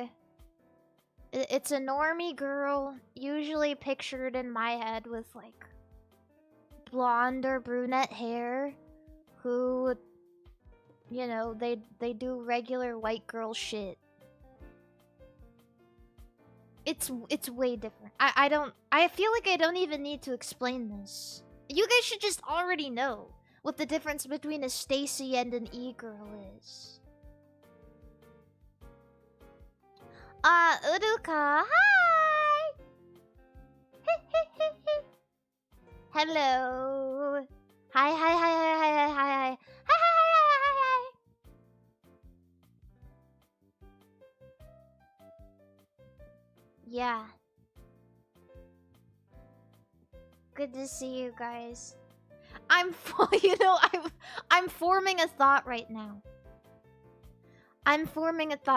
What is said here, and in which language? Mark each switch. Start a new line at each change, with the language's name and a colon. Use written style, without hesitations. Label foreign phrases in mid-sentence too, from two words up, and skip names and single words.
English: It's a normie girl, usually pictured in my head with, like, blonde or brunette hair, who, you know, they do regular white girl shit. It's way different. I feel like I don't even need to explain this. You guys should just already know what the difference between a Stacy and an e-girl is. Uruka, hi! Hello! Hi, hi, hi, hi, hi, hi, hi, hi, hi, hi, hi, hi. Yeah. Good to see you guys. I'm forming a thought right now. I'm forming a thought.